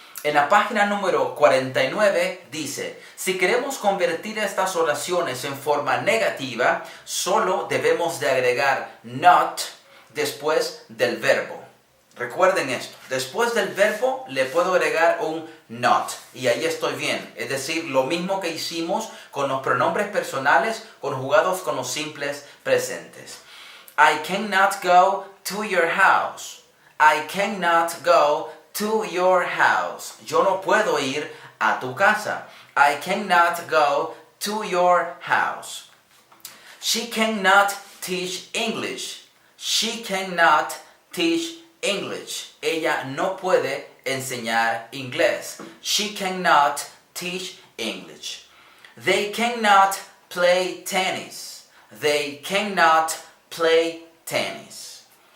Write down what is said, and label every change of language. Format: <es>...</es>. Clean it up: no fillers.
<es>En la página número 49 dice, si queremos convertir estas oraciones en forma negativa, solo debemos de agregar not después del verbo. Recuerden esto, después del verbo le puedo agregar un not y ahí estoy bien. Es decir, lo mismo que hicimos con los pronombres personales conjugados con los simples presentes.</es> <en>I cannot go to your house. I cannot go to your house.</en> <es>Yo no puedo ir a tu casa.</es> <en>I cannot go to your house. She cannot teach English. She cannot teach English.</en> <es>Ella no puede enseñar inglés.</es> <en>She cannot teach English. They cannot play tennis. They cannot play tennis.</en>